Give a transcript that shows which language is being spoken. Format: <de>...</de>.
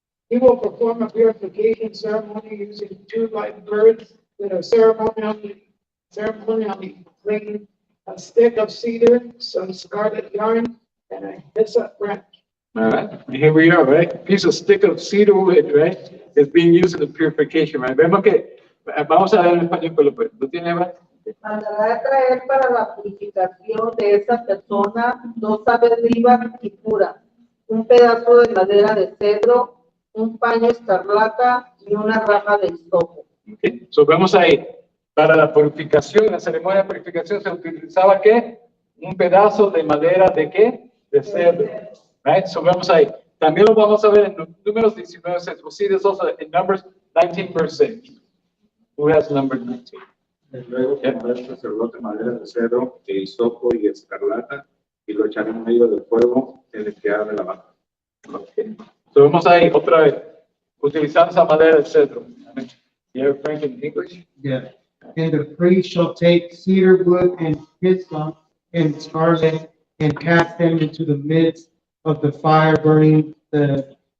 <en>He will perform a purification ceremony using 2 live birds that are ceremonially bringing a stick of cedar, some scarlet yarn, and a hyssop branch. All right, here we are, right? A piece of stick of cedar wood, right? Is being used in the purification, right?</en> <es>Vemos que, vamos a ver en español, pues, ¿lo tiene, Eva? Mandará traer para la purificación de esa persona 2 aves vivas y puras, un pedazo de madera de cedro, un paño escarlata y una raja de hisopo.</es> <en>Okay.</en> <es>So vemos ahí, para la purificación, la ceremonia de purificación se utilizaba ¿qué? Un pedazo de madera de ¿qué? De cedro. Right? So vemos ahí. También lo vamos a ver en Números 19:6.</es> <en>We'll see this also in Numbers 19 verse 6. Who has number 19?</en> <es>Luego tomará el sacerdote madera de cedro, de hisopo y escarlata, y lo echará en medio del fuego en el que arde la vaca.</es> <en>Okay.</en> <es>So vamos ahí otra vez, utilizando esa madera de cedro.</es> <en>You have Frank in English? Yeah. And the priest shall take cedar wood and hyssop and scarlet and cast them into the midst of the fire, burning the,</en>